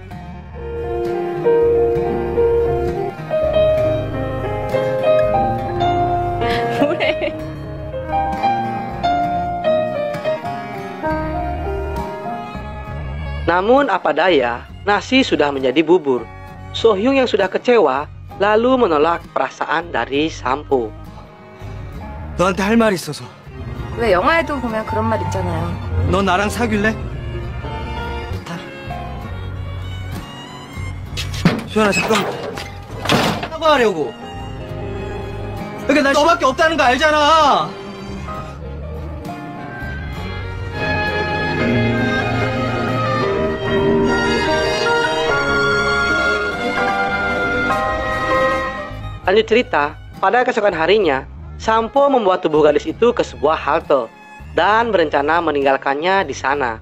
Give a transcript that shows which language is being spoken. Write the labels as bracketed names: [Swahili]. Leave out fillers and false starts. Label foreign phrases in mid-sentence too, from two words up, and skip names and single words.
[Indonesian] Namun apa daya, nasi sudah menjadi bubur. Sohyung yang sudah kecewa lalu menolak perasaan dari Sampo. [Korean] 너한테 할 말 있어서. 왜 영화에도 보면 그런 말 있잖아요. 너 나랑 사귈래? 수연아 잠깐만. 사과하려고. 여기 날 너밖에 없다는 거 알잖아. [Indonesian] Lanjut cerita, pada keesokan harinya, Sampo membawa tubuh gadis itu ke sebuah halte dan berencana meninggalkannya di sana.